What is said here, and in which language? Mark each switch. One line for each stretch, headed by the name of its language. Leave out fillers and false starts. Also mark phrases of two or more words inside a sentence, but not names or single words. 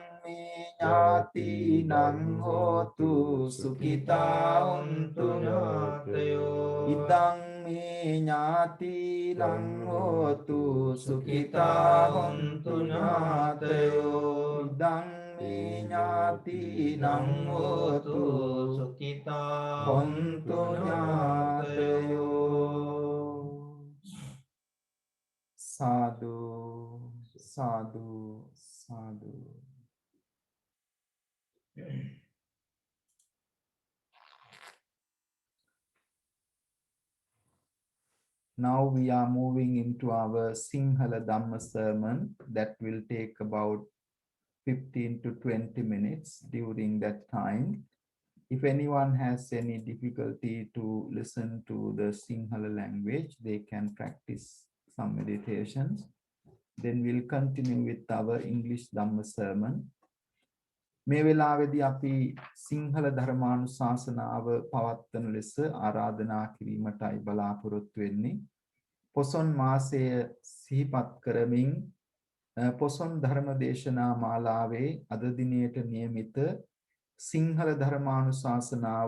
Pali: me ඥාතිනං හෝතු සුඛිතා හොන්තු ඥාතයෝ ඉදං මේ ඥාතිනං හෝතු සුඛිතා හොන්තු ඥාතයෝ ඉදං මේ ඥාතිනං හෝතු සුඛිතා හොන්තු ඥාතයෝ සාදු සාදු සාදු.
English: Now we are moving into our Sinhala Dhamma sermon that will take about 15 to 20 minutes. During that time, if anyone has any difficulty to listen to the Sinhala language, they can practice some meditations. Then we'll continue with our English Dhamma sermon.
Sinhala: මේ වෙලාවේදී අපි සිංහල ධර්මානුශාසනාව පවත්වන ලෙස ආරාධනා කිරීමටයි බලාපොරොත්තු වෙන්නේ. පොසොන් මාසය සිහිපත් කරමින් පොසොන් ධර්ම දේශනා මාලාවේ අද දිනයට නියමිත සිංහල ධර්මානුශාසනාව